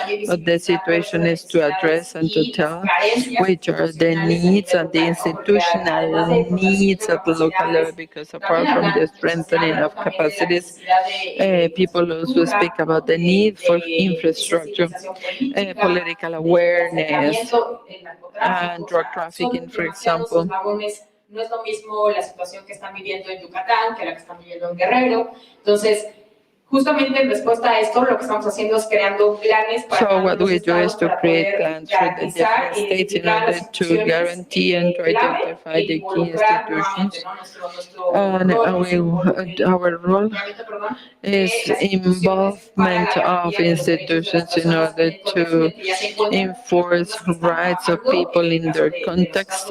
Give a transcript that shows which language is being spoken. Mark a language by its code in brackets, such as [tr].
[en] But the situation is to address and to tell which are the needs and the institutional needs at the local level, because apart from the strengthening of capacities, people also speak about the need for infrastructure, political awareness, and drug trafficking, for example. [es] No es lo mismo la situación que están viviendo en Yucatán que la que están viviendo en Guerrero. Entonces, justamente en respuesta a esto, lo que estamos haciendo es creando planes para [en] So what we do is to create plans for the different states in order to guarantee and to identify the key institutions. And our role is involvement of institutions in order to enforce rights of people in their context.